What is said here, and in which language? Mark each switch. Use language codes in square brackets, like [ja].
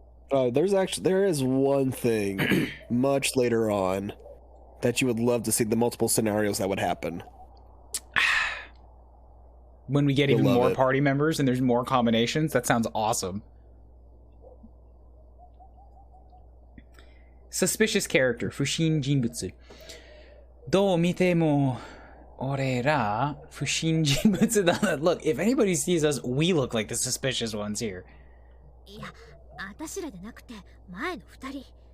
[en] There is one thing much later on that you would love to see, the multiple scenarios that would happen. When we get even more party members and there's more combinations, that sounds awesome. Suspicious character, [ja] 不審人物. どう見ても俺ら不審人物だな. [en] Look, if anybody sees us, we look like the suspicious ones here. [ja] いや、私らでなくて前の二人。